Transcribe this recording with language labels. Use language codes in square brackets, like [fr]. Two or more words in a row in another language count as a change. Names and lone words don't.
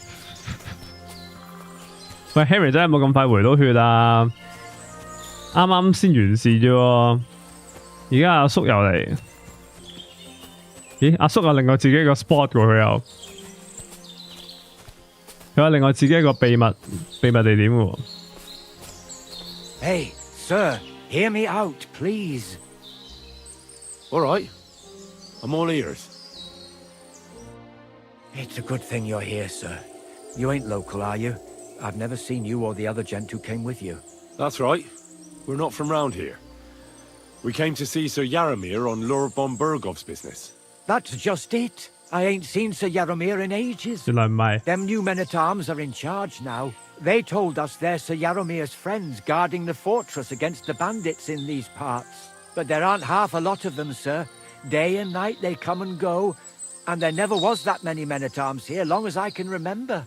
[yue] 喂 ，Harry 真係冇咁快回到血啊！啱啱先完事啫喎，而家阿叔又嚟。咦，阿叔又另外自己一個 spot 喎，佢有另外自己一個秘密地點喎。 [en] Hey, sir, hear me out, please. All right. I'm all ears. It's a good thing you're here, sir. You ain't local, are you? I've never seen you or the other gent who came with you. That's right. We're not from round here. We came to see Sir Yaramir on Lord von Bergov's business. That's just it. I ain't seen Sir Yaramir in ages. [yue] 原來唔係。 [en] Them new men-at-arms are in charge now. They told us they're Sir Yaramir's friends guarding the fortress against the bandits in these parts. But there aren't half a lot of them, sir. Day and night they come and go. And there never was that many men-at-arms here, long as I can remember.